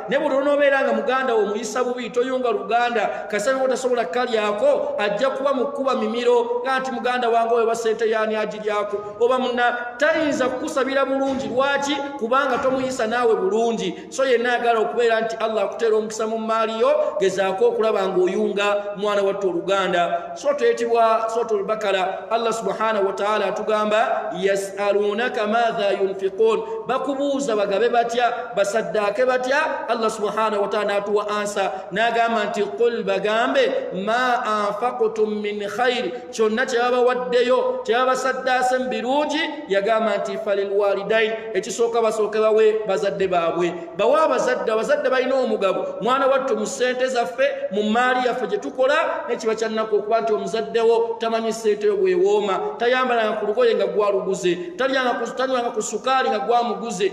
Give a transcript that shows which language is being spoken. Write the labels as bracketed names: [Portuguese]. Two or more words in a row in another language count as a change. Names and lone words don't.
[Ganda] Ne buli onoobeera nga muganda wo omuyisa bubi, toyunga luganda, kasaba otasobola kalyako, ajja kuba mukuba mimiro nga nti muganda wange oyo basente yaani agiryako, oba munna tayinza kukusabira bulungi. Lwaki? Kubanga tomuyisa naawe bulungi. So yenna ayagala okubeera nti Allah akuteera omukisa mu maali yo, gezaako okulaba ng'oyunga mwana wattu oluganda. So tuyitibwa Suratul Bakara. Allah [Arabic] subhanahu wa ta'ala [Ganda] atugamba [Arabic] yasalunaka madha yunfiqun, [Ganda] bakubuuza bagabe batya basaddaake batya Allah [Arabic] subhanahu wa ta'ala [Ganda] atuwa ansa n'agamba nti qul bagambe [Arabic] ma anfaqtum min khairi [Ganda] kyonna kyebabawaddeyo kyebabasaddaase mu birungi yagamba nti [Arabic] falil walidain [Ganda] ekisooka basooke bawe bazadde baabwe bawa abazadde balina omugabo mwana wattu mu ssente zaffe mu maali yaffe gye tukola nekiba kyannaku okuba nti omuzaddewo tamanyi ssente yo bwewooma tayambalanga ku lugoye nga gwaluguze tanywanga ku sukaali nga gwamuguze